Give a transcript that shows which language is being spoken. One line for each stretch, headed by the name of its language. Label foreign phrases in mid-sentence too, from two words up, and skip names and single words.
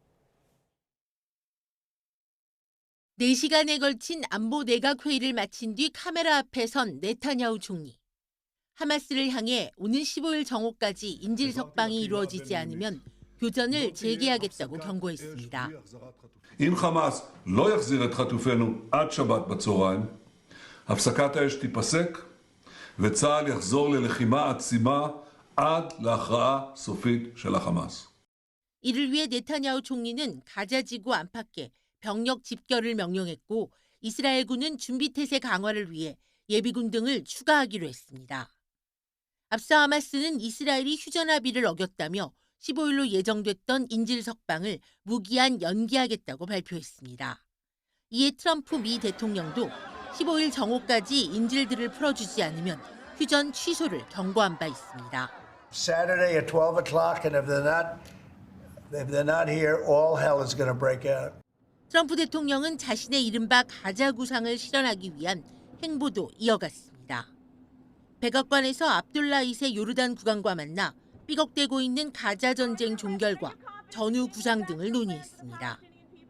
Korean: 4시간에 걸친 안보 내각 회의를 마친 뒤 카메라 앞에 선 네타냐후 총리. 하마스를 향해 오는 15일 정오까지 인질 석방이 이루어지지 않으면 교전을 재개하겠다고 경고했습니다.
Hebrew: אם חמאס לא יחזיר את חטופינו עד שבת בצהריים, הפסקת האש תיפסק וצה"ל יחזור ללחימה עצימה עד להכרעה סופית של החמאס.
Korean: 이를 위해 네타냐후 총리는 가자지구 안팎에 병력 집결을 명령했고 이스라엘군은 준비태세 강화를 위해 예비군 등을 추가하기로 했습니다. 앞서 하마스는 이스라엘이 휴전 합의를 어겼다며 15일로 예정됐던 인질 석방을 무기한 연기하겠다고 발표했습니다. 이에 트럼프 미 대통령도 15일 정오까지 인질들을 풀어주지 않으면 휴전 취소를 경고한 바 있습니다.
English: Saturday at 12 o'clock, and if they're not here, all hell is going to break out.
Korean: 트럼프 대통령은 자신의 이른바 가자 구상을 실현하기 위한 행보도 이어갔습니다. 백악관에서 압둘라 2세 요르단 국왕과 만나 삐걱대고 있는 가자 전쟁 종결과 전후 구상 등을 논의했습니다.